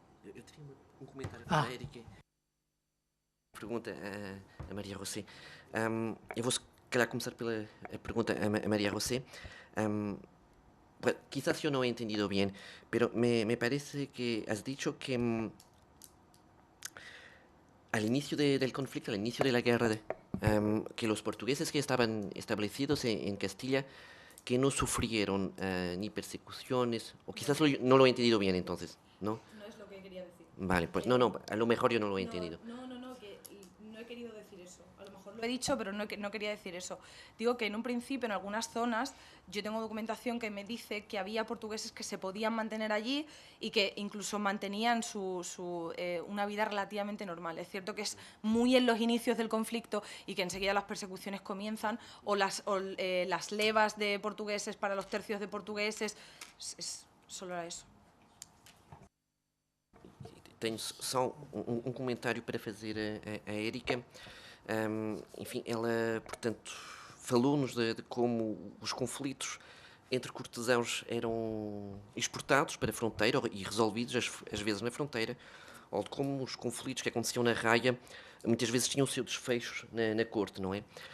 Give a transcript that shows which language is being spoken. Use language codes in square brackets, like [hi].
[pt] Eu teria um comentário para a Érica. Pergunta a Maria José. Eu vou, se calhar, começar pela pergunta a María José. [es] Quizás yo no he entendido bien, pero me parece que has dicho que al inicio del conflicto, al inicio de la guerra, que los portugueses que estaban establecidos en Castilla, que no sufrieron ni persecuciones, o quizás no lo he entendido bien entonces, ¿no? No es lo que quería decir. Vale, pues no, a lo mejor yo no lo he entendido. No, que no he querido decir eso. A lo mejor lo he dicho, pero no quería decir eso. Digo que en un principio, en algunas zonas, yo tengo documentación que me dice que había portugueses que se podían mantener allí y que incluso mantenían una vida relativamente normal. Es cierto que es muy en los inicios del conflicto y que enseguida las persecuciones comienzan, o las levas de portugueses para los tercios de portugueses. Solo era eso. [pt] Tenho só comentário para fazer a Érica. Enfim, ela, portanto, falou-nos de como os conflitos entre cortesãos eram exportados para a fronteira e resolvidos, às vezes, na fronteira, ou de como os conflitos que aconteciam na raia muitas vezes tinham o seu desfecho na corte, não é?